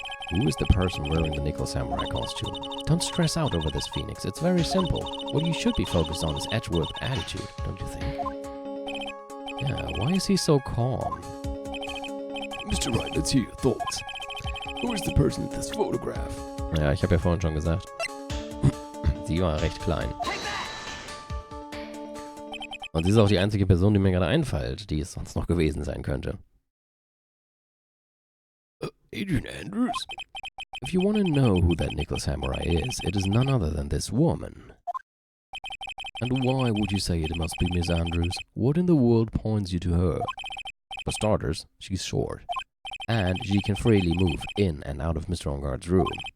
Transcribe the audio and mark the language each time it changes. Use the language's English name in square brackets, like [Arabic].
[English] Who is the person wearing the Nickel Samurai costume? Don't stress out over this, Phoenix. It's very simple. What you should be focused on is Edgeworth's attitude, don't you think? Yeah, why is he so calm? Mr. Wright, let's hear your thoughts. Who is the person in this photograph? [German] Ja, ich habe ja vorhin schon gesagt. Sie war recht klein. Und sie ist auch die einzige Person, die mir gerade einfällt, die es sonst noch gewesen sein könnte. [English] Adrian Andrews? If you want to know who that Nickel Samurai is, it is none other than this woman. And why would you say it must be Miss Andrews? What in the world points you to her? For starters, she's short. And she can freely move in and out of Mr. Onguard's room.